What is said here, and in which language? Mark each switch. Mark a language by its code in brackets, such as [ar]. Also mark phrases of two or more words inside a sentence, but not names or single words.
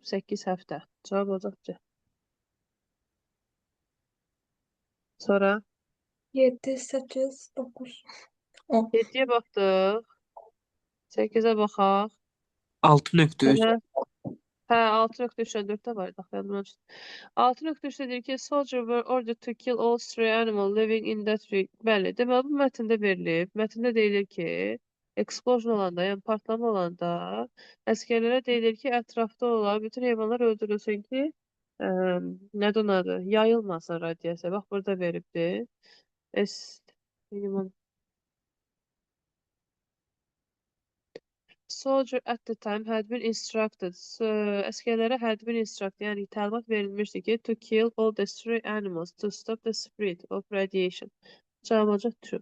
[az] 8 həftə. Cavab olacaq C. Sonra 7, 8, 9, 10. 7-yə baxdıq. 8-ə baxaq. 6.3. Sənə hə 6.3-də var idi. Yadımdan çıxdı. 6.3-də deyir ki, [en] soldier were ordered to kill all stray animal living in that region. [az] Bəli, deməli bu mətndə verilib. Mətndə deyilir ki, explosion olanda, yəni partlama olanda əsgərlərə deyilir ki, ətrafda olan bütün heyvanlar öldürülsün ki, nədir onun adı? Yayılmasın radiasiya. Bax burada veribdir. [en] Soldier at the time had been instructed. Əsgərlərə had been instructed, [az] yəni təlimat verilmişdi ki, [en] to kill all the stray animals to stop the spread of radiation. [az] Cavab olacaq true.